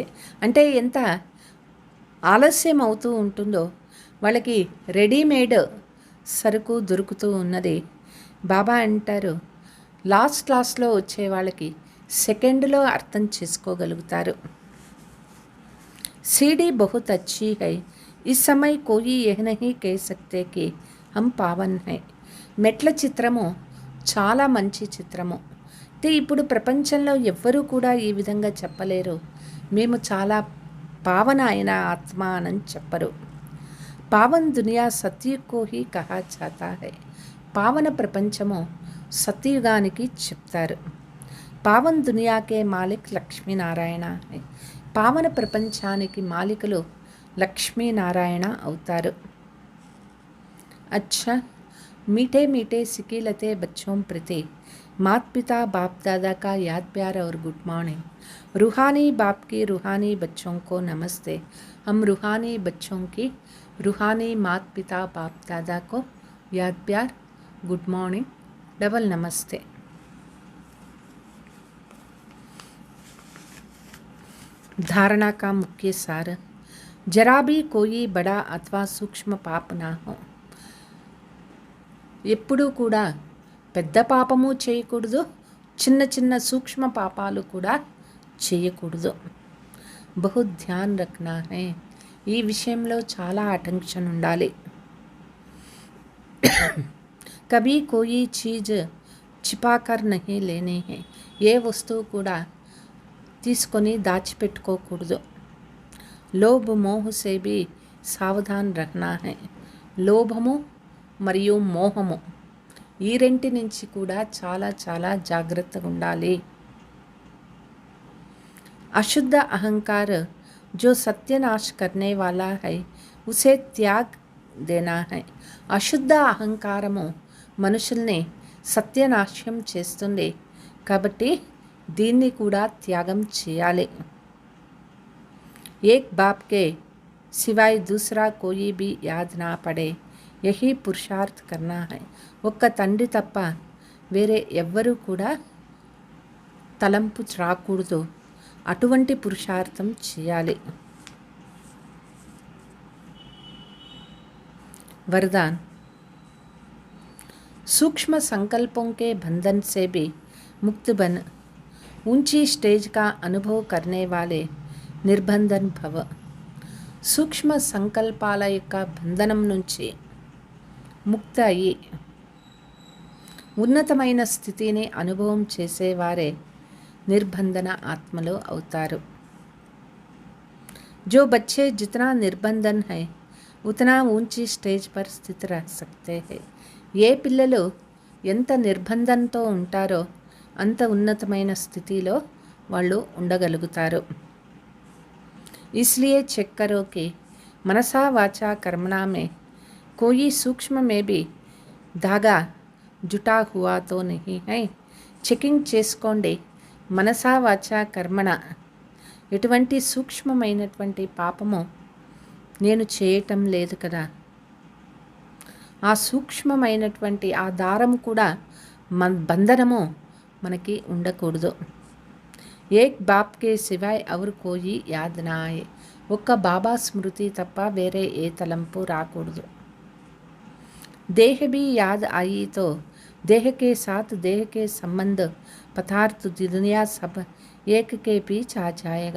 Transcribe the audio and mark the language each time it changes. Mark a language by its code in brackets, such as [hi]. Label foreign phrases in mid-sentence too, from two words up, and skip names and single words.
[te] అంటే ఎంత ఆలస్యం అవుతూ ఉంటుందో వాళ్ళకి రెడీమేడ్ సరుకు దొరుకుతూ ఉన్నది. బాబా అంటారు, లాస్ట్లో వచ్చే వాళ్ళకి సెకండ్లో అర్థం చేసుకోగలుగుతారు. [hi] सीढ़ी बहुत अच्छी है, इस समय कोई यह नहीं कह सकते कि हम पावन है. [te] మెట్ల చిత్రము చాలా మంచి చిత్రము. అయితే ఇప్పుడు ప్రపంచంలో ఎవ్వరూ కూడా ఈ విధంగా చెప్పలేరు, మేము చాలా పావన అయిన ఆత్మ అని చెప్పరు. [hi] पावन दुनिया सत्युगको ही कहा जाता है. [te] పావన ప్రపంచము సత్యుగానికి చెప్తారు. [hi] पावन दुनियाके मालिक लक्ष्मीनारायण है. [te] పావన ప్రపంచానికి మాలికలు లక్ష్మీనారాయణ అవుతారు. [hi] अच्छा मीठे मीठे सिकीलते बच्चों प्रति माता पिता बाप दादा का याद प्यार और [en] good morning. [hi] रूहानी बाप की रूहानी बच्चों को नमस्ते. हम रूहानी बच्चों की रूहानी माता पिता बाप दादा को याद प्यार [en] good morning [hi] डबल नमस्ते. धारणा का मुख्य सार, जरा भी कोई बड़ा अथवा सूक्ष्म पाप ना हो. [te] ఎప్పుడూ కూడా పెద్ద పాపము చేయకూడదు, చిన్న చిన్న సూక్ష్మ పాపాలు కూడా చేయకూడదు. [hi] बहु ध्यान रखना है. [te] ఈ విషయంలో చాలా అటెన్షన్ ఉండాలి. [hi] कभी कोई चीज़ छिपाकर नहीं लेने है. [te] ఏ వస్తువు కూడా తీసుకొని దాచిపెట్టుకోకూడదు. [hi] लोभ मोह से भी सावधान रखना है. [te] లోభము మరియు మోహము ఈ రెంటి నుంచి కూడా చాలా చాలా జాగ్రత్తగా ఉండాలి. [hi] अशुद्ध अहंकार जो सत्यानाश करने वाला है उसे त्याग देना है. [te] అశుద్ధ అహంకారము మనుషుల్ని సత్యనాశం చేస్తుంది కాబట్టి దీన్ని కూడా త్యాగం చేయాలి. [hi] एक बाप के सिवाय दूसरा कोई भी याद ना पड़े यही पुरुषार्थ करना है. [te] ఒక్క తండ్రి తప్ప వేరే ఎవ్వరూ కూడా తలంపు రాకూడదు, అటువంటి పురుషార్థం చేయాలి. [hi] वरदान, सूक्ष्म संकल्पों के बंधन से भी मुक्त बन ऊंची स्टेज का अनुभव करने वाले निर्बंधन भव. [te] సూక్ష్మ సంకల్పాల యొక్క బంధనం నుంచి ముక్త అయి ఉన్నతమైన స్థితిని అనుభవం చేసేవారే నిర్బంధన ఆత్మలు అవుతారు. [hi] जो बच्चे जितना निर्बंधन है उतना ऊंची स्टेज पर स्थिति रह सकते है. [te] ఏ పిల్లలు ఎంత నిర్బంధంతో ఉంటారో అంత ఉన్నతమైన స్థితిలో వాళ్ళు ఉండగలుగుతారు. [hi] इसलिए चेक करो कि मनसा वाचा कर्मणा में कोई सूक्ष्म में भी धागा जुटा हुआ तो नहीं है. [te] చెకింగ్ చేసుకోండి, మనసా వాచా కర్మణ ఎటువంటి సూక్ష్మమైనటువంటి పాపము నేను చేయటం లేదు కదా. ఆ సూక్ష్మమైనటువంటి ఆ దారము కూడా బంధనము మనకి ఉండకూడదు. [hi] एक बाप के सिवाय और कोई याद ना आये. [te] ఒక్క బాబా స్మృతి తప్ప వేరే ఏ తలంపు రాకూడదు. [hi] देह भी याद आई तो देह के साथ देह के संबंध पदार्थ दुनिया सब एक के पीछ आ जायेगा.